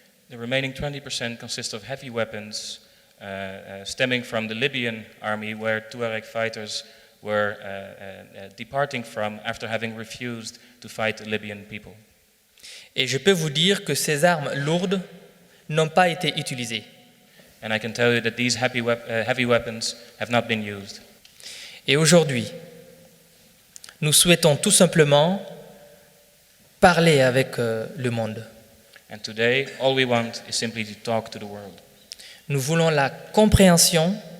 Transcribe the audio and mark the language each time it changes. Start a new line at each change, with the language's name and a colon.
English: The remaining 20% consists of heavy weapons stemming from the Libyan army, where Tuareg fighters were departing from after having refused to fight the Libyan people.
French: Et je peux vous dire que ces armes lourdes n'ont pas été utilisées.
English: And I can tell you that these heavy weapons have not been used.
French: Et aujourd'hui, nous souhaitons tout simplement parler avec le monde.
English: And today, all we want is simply to talk to the world.
French: Nous voulons la compréhension